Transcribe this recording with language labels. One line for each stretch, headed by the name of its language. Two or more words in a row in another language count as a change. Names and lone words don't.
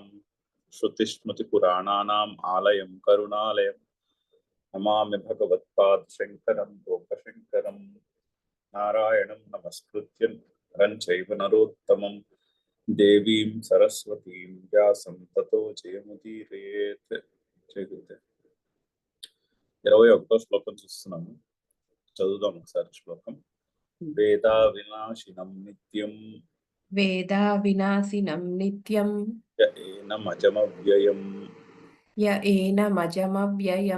Sanskrit: श्रुतिस्मृतिपुराणानाम् आलयं करुणालयं नमामि भगवत्पादशङ्करं लोकशङ्करम्। नारायणं नमस्कृत्य नरं चैव नरोत्तमं देवीं सरस्वतीं व्यासं ततो जयमुदीरयेत्। जय गुरुदेव।
Telugu: 21వ శ్లోకం చూస్తున్నాము, చదువుదాం ఒకసారి శ్లోకం.
Sanskrit: వేదా వినాశినం నిత్యం వేదా వినాశినం నిత్యం య ఏనమజమవ్యయం య ఏనమజమవ్యయం